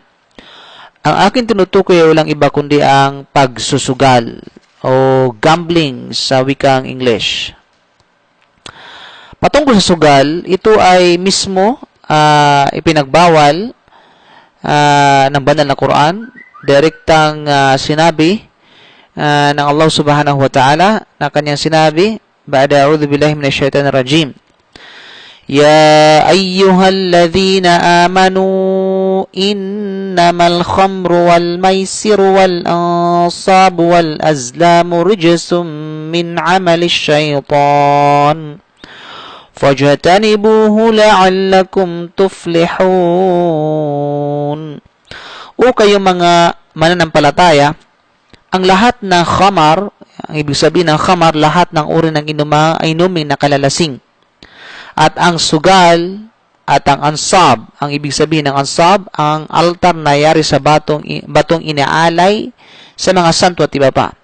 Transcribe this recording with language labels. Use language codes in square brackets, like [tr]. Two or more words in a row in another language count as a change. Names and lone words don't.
[tl] Ang akin tinutukoy ay walang iba kundi ang pagsusugal o gambling sa wikang English. Patungkol sa sugal, ito ay mismo ipinagbawal ng banal na Quran. Direktang sinabi ng Allah [ar] سبحانه وتعالى [tl] na kanyang sinabi, [ar] بعد أعوذ بالله من الشيطان الرجيم. يا أيها الذين آمنوا إنما الخمر والميسر والأنصاب والأزلام رجس من عمل الشيطان فاجتنبوه لعلكم تفلحون. [tl] O kayong mga mananampalataya, ang lahat ng khamar, ang ibig sabihin ng khamar, lahat ng uri ng inumin na kalalasing. At ang sugal at ang ansab, ang ibig sabihin ng ansab, ang altar na yari sa batong inaalay sa mga santo at iba pa.